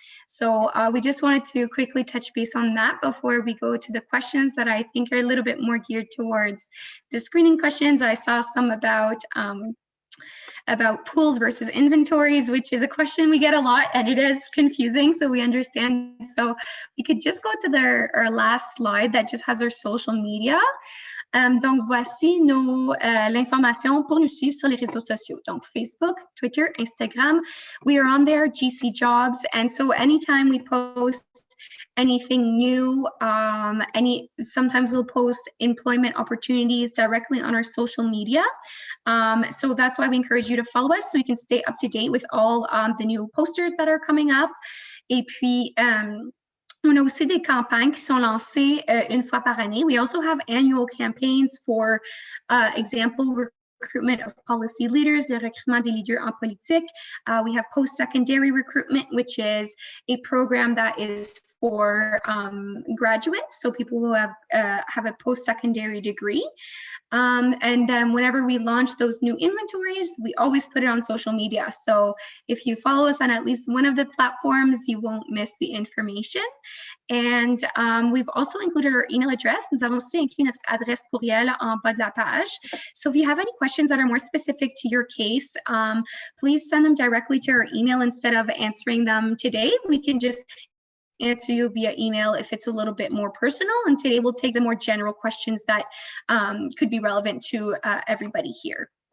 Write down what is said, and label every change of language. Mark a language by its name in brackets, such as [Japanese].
[English] So we just wanted to quickly touch base on that before we go to the questions that I think are a little bit more geared towards the screening questions. I saw some about pools versus inventories, which is a question we get a lot, and it is confusing, so we understand. So we could just go to our last slide that just has our social media. [French] Donc, voici l'information pour nous suivre sur les réseaux sociaux. [English] Donc, Facebook, Twitter, Instagram, we are on there, GC Jobs, and so anytime we post anything new, sometimes we'll post employment opportunities directly on our social media. So that's why we encourage you to follow us so you can stay up to date with all the new posters that are coming up. [French] Et puis, on a aussi des campagnes qui sont lancées une fois par année. [English] We also have annual campaigns for example, recruitment of policy leaders, [French] le recrutement des leaders en politique. [English] We have post-secondary recruitment, which is a program that is for graduates, so people who have a post-secondary degree. And then whenever we launch those new inventories, we always put it on social media. So if you follow us on at least one of the platforms, you won't miss the information. And we've also included our email address. [French] Nous avons aussi inclus notre adresse courriel en bas de la page. [English] So if you have any questions that are more specific to your case, please send them directly to our email instead of answering them today. We can just answer you via email if it's a little bit more personal, and today we'll take the more general questions that could be relevant to everybody here.